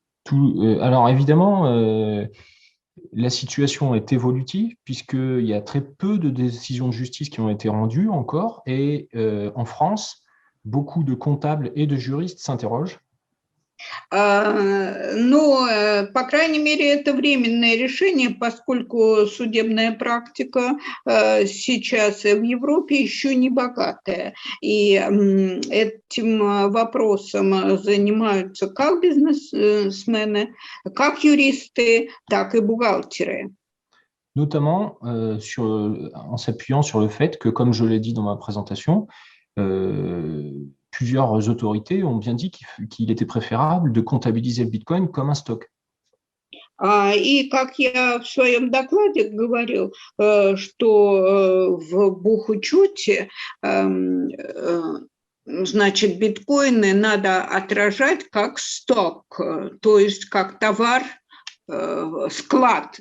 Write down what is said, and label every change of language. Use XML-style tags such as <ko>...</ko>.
<fr>Alors évidemment, la situation est évolutive puisqu'il y a très peu de décisions de justice qui ont été rendues encore et en France, beaucoup de comptables et de juristes s'interrogent.</fr> <ru>Но, по крайней мере, это временное решение, поскольку судебная практика сейчас в Европе еще не богатая. И этим вопросом занимаются как бизнесмены, как юристы, так и бухгалтеры.</ru> <fr>Notamment en s'appuyant sur le fait que, comme je l'ai dit dans ma présentation, plusieurs autorités ont bien dit qu'il était préférable de comptabiliser le Bitcoin comme un stock.</fr> <ru>И как я в своем докладе говорил, что в бухучете, значит, биткоины надо отражать как сток, то есть как товар, склад.</ru>